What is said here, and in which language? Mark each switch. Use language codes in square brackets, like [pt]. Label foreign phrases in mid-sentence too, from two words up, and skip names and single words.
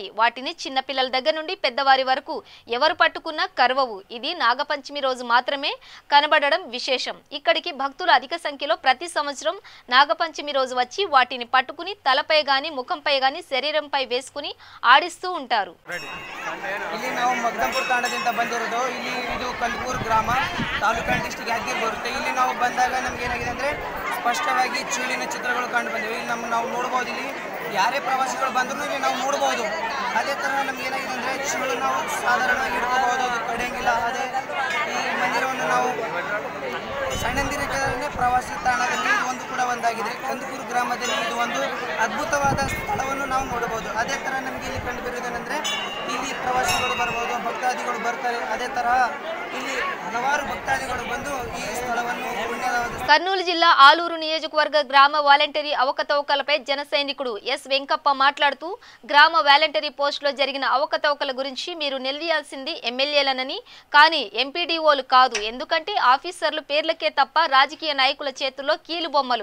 [te] వాటిని చిన్నపిల్లల దగ్గర నుండి పెద్దవారి వరకు ఎవరు పట్టుకున్నా కరవవు. ఇది నాగపంచమి రోజు మాత్రమే కనబడడం విశేషం. ఇక్కడికి భక్తులు అధిక సంఖ్యలో ప్రతి సంవత్సరం నాగపంచమి రోజు వచ్చి వాటిని పట్టుకుని తలపై గాని ముఖంపై గాని శరీరంపై వేసుకుని ఆడిస్తూ ఉంటారు. [kn] ಇಲ್ಲಿ ನಾವು ಮಗ್ದಂಪುರ ತಾಂಡದಿಂದ ಬಂದಿರೋದು. ಇಲ್ಲಿ ಇದು ಕಂದಕೂರು ಗ್ರಾಮ, ತಾಲೂಕು ಡಿಸ್ಟ್ರಿಕ್ಟ್ ಯಾದಗಿರಿ ಬರುತ್ತೆ. ಇಲ್ಲಿ ನಾವು ಬಂದಾಗ ನಮ್ಗೆ ಏನಾಗಿದೆ ಅಂದರೆ ಸ್ಪಷ್ಟವಾಗಿ ಚೂಳಿನ ಚಿತ್ರಗಳು ಕಂಡು ಬಂದಿವೆ. ಇಲ್ಲಿ ನಾವು ನೋಡ್ಬೋದು. ಇಲ್ಲಿ ಯಾರೇ ಪ್ರವಾಸಿಗಳು ಬಂದರೂ ಇಲ್ಲಿ ನಾವು ನೋಡ್ಬೋದು. ಅದೇ ಥರ ನಮ್ಗೆ ಏನಾಗಿದೆ ಅಂದರೆ ಚೂಳು ನಾವು ಸಾಧಾರಣವಾಗಿ ಹಿಡ್ಕೋಬಹುದು, ಅದು ಕಡಿಯಂಗಿಲ್ಲ. ಅದೇ ಈ ಮಂದಿರವನ್ನು ನಾವು ಸಣ್ಣಂದಿರನೇ ಪ್ರವಾಸಿ ತಾಣದಲ್ಲಿ ಒಂದು ಕೂಡ ಒಂದಾಗಿದೆ. ಕಂದಕೂರು ಗ್ರಾಮದಲ್ಲಿ ಇದು ಒಂದು ಅದ್ಭುತವಾದ ಸ್ಥಳವನ್ನು ನಾವು ನೋಡಬಹುದು. ಅದೇ ಥರ ನಮಗೆ ಇಲ್ಲಿ ಕಂಡು ಬರುವುದೇನೆಂದರೆ ಇಲ್ಲಿ ಪ್ರವಾಸಿಗಳು ಬರ್ಬೋದು, ಭಕ್ತಾದಿಗಳು ಬರ್ತಾರೆ. ಅದೇ ತರಹ ಇಲ್ಲಿ ಹಲವಾರು ಭಕ್ತಾದಿಗಳು ಬಂದು ಈ ಸ್ಥಳವನ್ನು ಪುಣ್ಯವಾದ. [te] కర్నూలు జిల్లా ఆలూరు నియోజకవర్గ గ్రామ వాలంటరీ అవకతవకలపై జన సైనికుడు ఎస్ వెంకప్ప మాట్లాడుతూ గ్రామ వాలంటరీ పోస్టులో జరిగిన అవకతవకల గురించి మీరు నిలదీయాల్సింది ఎమ్మెల్యేలనని, కానీ ఎంపీడీఓలు కాదు. ఎందుకంటే ఆఫీసర్లు పేర్లకే తప్ప రాజకీయ నాయకుల చేతుల్లో కీలు బొమ్మలు.